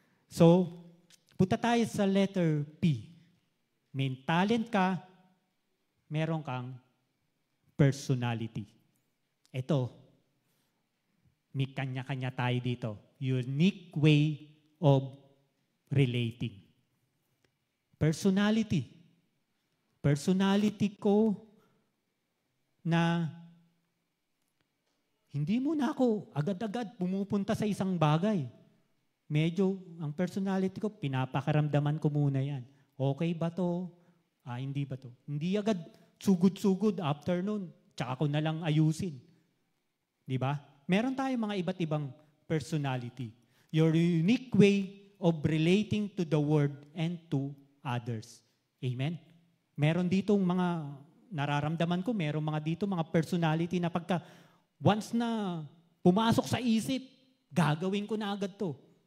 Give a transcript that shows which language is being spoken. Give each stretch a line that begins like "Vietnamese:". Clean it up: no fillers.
Filipino: So, punta tayo sa letter P. May talent ka, meron kang personality. Ito, may kanya-kanya tayo dito.
English: Unique way of relating. Personality.
Filipino: Personality ko na hindi mo na ako agad-agad pumupunta sa isang bagay. Medyo, ang personality ko, pinapakaramdaman ko muna yan. Okay ba to? Hindi ba to? Hindi agad sugod-sugod afternoon. Tsaka ko na lang ayusin. Di ba? Meron tayong mga iba't ibang personality.
English: Your unique way of relating to the world and to others. Amen?
Filipino: Meron ditong mga, nararamdaman ko, meron mga dito, mga personality na pagka, once na pumasok sa isip, gagawin ko na agad to.